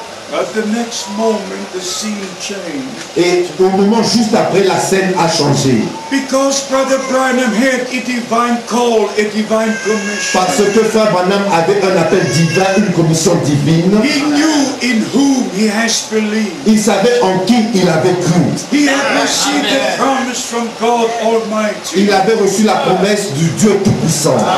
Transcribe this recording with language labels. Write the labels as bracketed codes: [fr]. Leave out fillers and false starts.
[en] But the next moment the scene changed. [fr] Et au moment juste après, la scène a changé. [en] Because Brother Branham had a divine call, a divine commission. [fr] Parce que Frère Branham avait un appel divin, une commission divine. [en] He knew in whom he has believed. [fr] Il savait en qui il avait cru. [en] He had received the promise from God Almighty. [fr] Il avait reçu la promesse du Dieu Tout-Puissant.